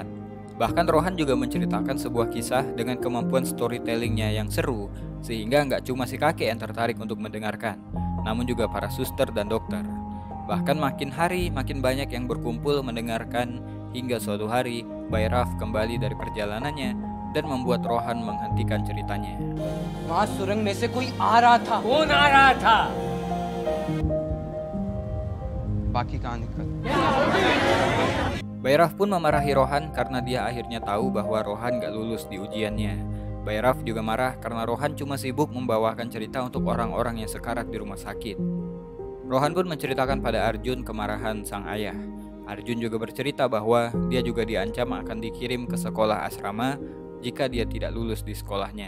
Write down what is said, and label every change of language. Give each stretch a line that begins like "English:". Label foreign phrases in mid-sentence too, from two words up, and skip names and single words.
Indonesian: Bahkan Rohan juga menceritakan sebuah kisah dengan kemampuan storytellingnya yang seru, sehingga gak cuma si kakek yang tertarik untuk mendengarkan, namun juga para suster dan dokter. Bahkan makin hari makin banyak yang berkumpul mendengarkan, hingga suatu hari Bhairav kembali dari perjalanannya dan membuat Rohan menghentikan ceritanya.
Hindi: वहाँ सुरंग में से कोई आ रहा था। कौन आ रहा था? बाकी कहानी कर।
Indonesian: Bhairav pun memarahi Rohan karena dia akhirnya tahu bahwa Rohan gak lulus di ujiannya. Bhairav juga marah karena Rohan cuma sibuk membawakan cerita untuk orang-orang yang sekarat di rumah sakit. Rohan pun menceritakan pada Arjun kemarahan sang ayah. Arjun juga bercerita bahwa dia juga diancam akan dikirim ke sekolah asrama jika dia tidak lulus di sekolahnya.